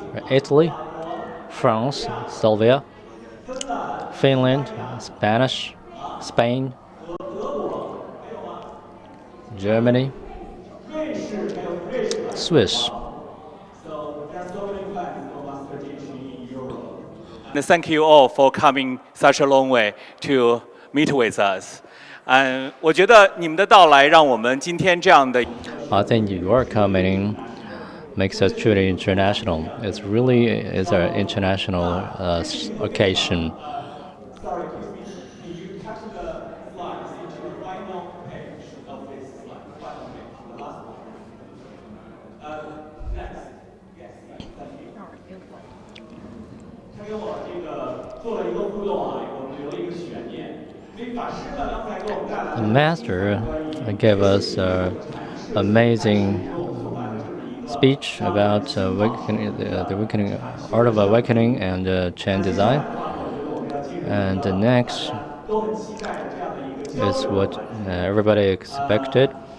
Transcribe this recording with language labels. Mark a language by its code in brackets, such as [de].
[en] Italy, France, Slovenia, Finland, Spanish, Spain, Germany, Swiss. Thank you all for coming such a long way to meet with us. [zh] 我觉得你们的到来让我们今天这样的 [en] I think your coming makes us truly international. It's really is an international occasion. Sorry, excuse me. Can you touch the slides into the final page of this slide? Final page, the last one. Next. Yes, thank you. [zh] 他给我这个做了一个互动啊，我们留了一个悬念。所以法师呢，刚才给我们带来 [en] The master gave us an amazing speech about the awakening, art of awakening and Chan design. And the next is what everybody expected.